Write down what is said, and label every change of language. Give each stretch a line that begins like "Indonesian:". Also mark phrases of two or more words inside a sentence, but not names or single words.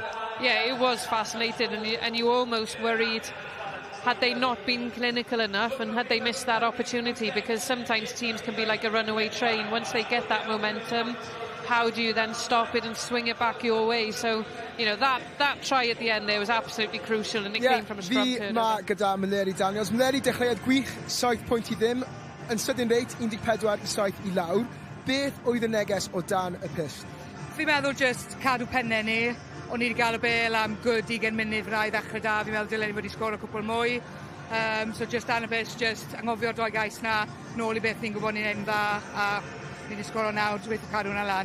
English: Yeah, it was fascinating, and you almost worried, had they not been clinical enough and had they missed that opportunity, because sometimes teams can be like a runaway train. Once they get that momentum, how do you then stop it and swing it back your way? So, you know, that try at the end there was absolutely crucial, and it came from a scrum turnover.
Welsh: Mae gyda Meleri Daniels. Meleri dechreuodd gwych, 7 pwynt I ddim. Yn sydyn reit, 14 I 7 I lawr. Beth oedd y neges o dan y pist? Fi'n meddwl just cadw pennau ni. O'n i wedi gael y bel am good 20 munud fyddai ddechrau da. Fi'n meddwl dylen ni wedi sgoro cwpl mwy. So just dan y pist, just anghofio'r 2 gais na, nôl I beth ni'n gwybod ni'n ein dda, a ni wedi sgoro nawr, dwi'n cadw hwnna lan.